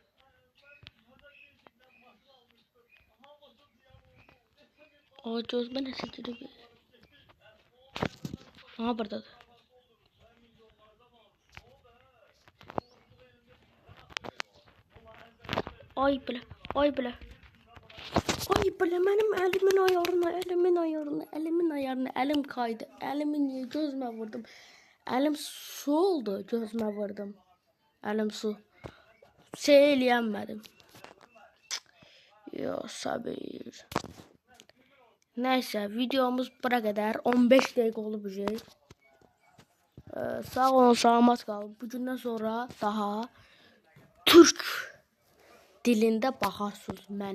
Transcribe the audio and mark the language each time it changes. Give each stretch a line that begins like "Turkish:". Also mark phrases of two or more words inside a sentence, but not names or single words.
Azerbaijani: O gözümə nəsə girib. Aha buradadır. Ay bile.
Turkish: Ay bile benim elimin ayarına elim kaydı. Elimi niye gözüme vurdum. Elim su oldu gözüme vurdum.
Azerbaijani: Əlim su. Şey eləyənmədim. Yo, sabir. Nəysə, videomuz bura qədər. 15 dəqiqə olub bu şey. Sağ olun, salamat qalın. Bugündən sonra daha türk dilində baxarsınız mənim videolarıma.